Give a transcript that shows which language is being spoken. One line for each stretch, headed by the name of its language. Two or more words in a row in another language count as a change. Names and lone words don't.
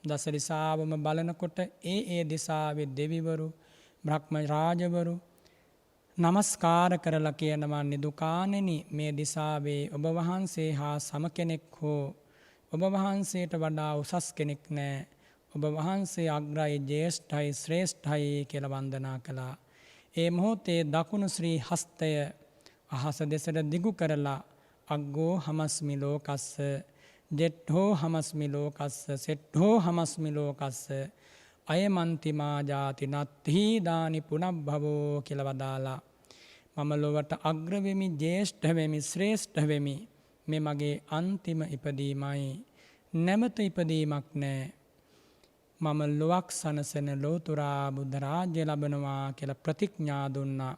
Sinhala: දස දිසාවම බලනකොට ඒ දිසාවේ දෙවිවරු බ්‍රහ්ම රාජවරු නමස්කාර කරලා කියනවා නිදුකාණෙනි මේ දිසාවේ ඔබ වහන්සේ හා සම කෙනෙක් හෝ ඔබ වහන්සේට වඩා උසස් කෙනෙක් නෑ. ඔබ වහන්සේ අග්‍රයි ජේෂ්ඨයි ශ්‍රේෂ්ඨයි කියලා වන්දනා කළා. ඒ මොහොතේ දකුණු ශ්‍රී හස්තය අහස දෙසට දිගු කරලා
Pali: අග්ගෝ හමස්මි ලෝකස්ස ජෙට්ඨෝ හමස්මි ලෝකස්ස සෙට්ඨෝ හමස්මි ලෝකස්ස අයමන්තිමා ජාති නත්හි දානි පුනබ්භවෝ
Sinhala: කියලා වදාලා මම ලොවට අග්‍ර වෙමි ජේෂ්ඨ වෙමි ශ්‍රේෂ්ඨ වෙමි මේ මගේ අන්තිම ඉපදීමයි නැමත ඉපදීමක් නෑ මම ලොවක් සනසන ලෝතුරා බුද්ධ රාජ්‍ය ලබනවා කියලා ප්‍රතිඥා දුන්නා.